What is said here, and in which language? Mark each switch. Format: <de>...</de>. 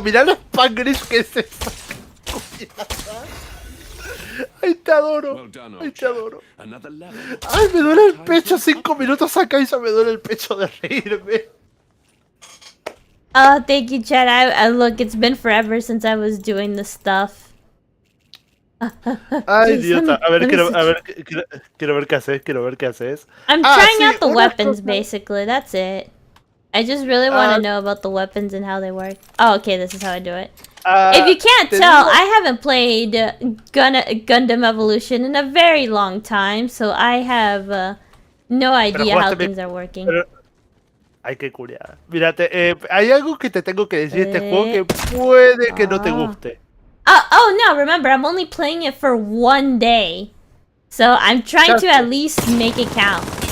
<es>Mirá los Spanglish que es eso. Ay, te adoro. Ay, me duele el pecho. 5 minutos acá y ya me duele el pecho de reírme.</es> <en>Oh, thank you, Chad. Look, it's been forever since I was doing this stuff.</en> <es>Ay, idiota. A ver, quiero ver qué haces.</es> <en>I'm trying out the weapons, basically. That's it. I just really want to know about the weapons and how they work. Oh, okay, this is how I do it. If you can't tell, I haven't played Gundam Evolution in a very long time, so I have no idea how things are working.</en> <es>Ay, qué curiada. Mírate, hay algo que te tengo que decir de este juego que puede que no te guste.</es> <en>Oh no, remember, I'm only playing it for 1 day. So I'm trying to at least make it count.</en>